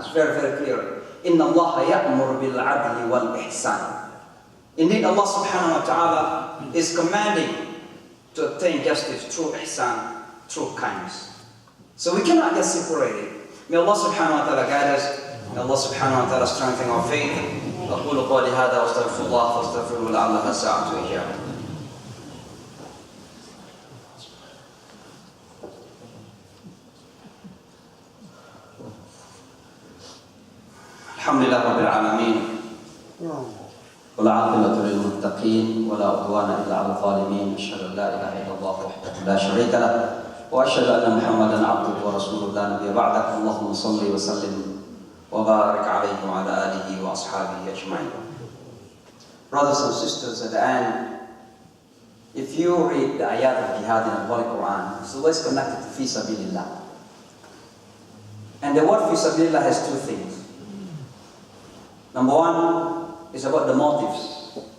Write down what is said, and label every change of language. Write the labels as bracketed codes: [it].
[en] It's very, very clear. [ar] Inna Allah ya'mur bil-'adli wal-ihsan. [en] Indeed, Allah subhanahu wa ta'ala is commanding to obtain justice through ihsan, through kindness. So we cannot just separate it. May Allah subhanahu wa ta'ala guide us. May Allah subhanahu wa ta'ala strengthen our faith. [ar] أقول قولي هذا واستغفر الله فاستغفروه لعلها ساعة إجابة. الحمد لله رب العالمين والعاقبة للمتقين ولا عدوان إلا على الظالمين. أشهد أن لا إله إلا الله وحده لا شريك له وأشهد أن محمدا عبده ورسوله لا نبي بعده. اللهم صل وسلم وبارك عليه وعلى آله وأصحابه أجمعين. [en] Brothers and sisters, at the end, if you read the ayat of jihad in the Holy Quran, it's always connected to fi sabilillah. And the word fi sabilillah has two things. Number one is about the motives.